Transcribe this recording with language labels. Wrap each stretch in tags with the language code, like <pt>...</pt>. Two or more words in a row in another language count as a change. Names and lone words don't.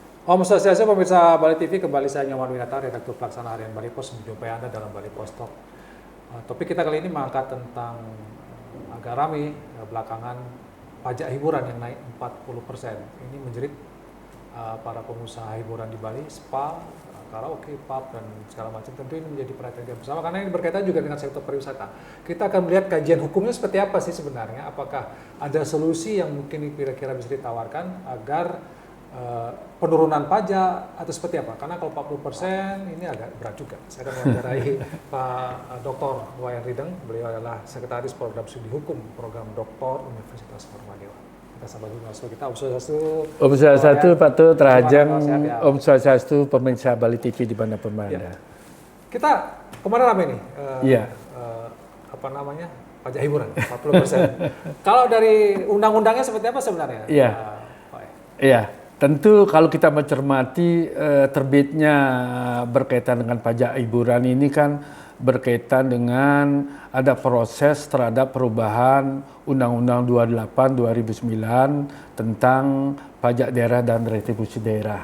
<ban>Om Swastiastu,</ban> <id>pemirsa Bali TV, kembali saya Nyoman Winata, redaktur pelaksana harian Bali Pos, menjumpai Anda dalam Bali Pos Talk. Topik kita kali ini mengangkat tentang agak ramai belakangan pajak hiburan yang naik 40%. Ini menjerit para pengusaha hiburan di Bali, spa, karaoke, pub, dan segala macam. Tentu ini menjadi perhatian kita bersama karena ini berkaitan juga dengan sektor pariwisata. Kita akan melihat kajian hukumnya seperti apa sih sebenarnya. Apakah ada solusi yang mungkin kira-kira bisa ditawarkan agar penurunan pajak atau seperti apa? Karena kalau 40% ini agak berat juga. Saya akan mewawancarai Pak Dr. Wayan Rideng. Beliau adalah Sekretaris Program Studi Hukum Program Doktor Universitas Formadewa. Kita sambut dulu mas kita.</id> <ban>Om Swastiastu. Om Swastiastu, Pak Tut, Rahajeng.</ban> <id>Ya.</id> <ban>Om Swastiastu,</ban> <id>pemirsa Bali TV di mana pun berada. Ya. Kita kemarin rame nih. Iya. Apa namanya? Pajak hiburan 40%. Kalau dari undang-undangnya seperti apa sebenarnya? Iya. Iya. Tentu kalau kita mencermati terbitnya berkaitan dengan pajak hiburan ini kan berkaitan dengan ada proses terhadap perubahan Undang-Undang 28 2009 tentang pajak daerah dan retribusi daerah.</id>